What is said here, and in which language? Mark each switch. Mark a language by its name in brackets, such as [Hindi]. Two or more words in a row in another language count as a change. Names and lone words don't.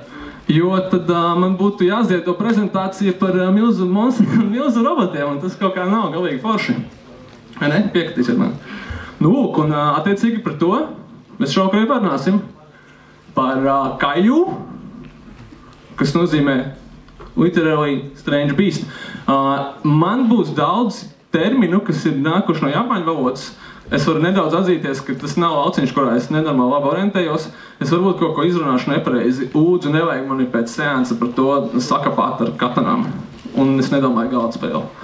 [Latvian] Jo tad man būtu jāsdiet to prezentāciju par milzu monstriem un milzu robotiem, un tas kaut kā nav galīgi forši. Vai ne? Piekritīsiet man. Nu, un attiecīgi par to mēs šovakar parunāsim par Kaiju, kas nozīmē [English] literally strange beast. [Latvian] Man būs daudz terminu, kas ir nākuši no japāņu valodas. Es varu nedaudz atzīties, ka tas nav lauciņš, kurā es nenormāli labi orientējos. Es varbūt kaut ko izrunāšu nepareizi. Lūdzu, nevajag mani pēc seansa par to sakapāt ar katanām. Un es nedomāju galda spēli.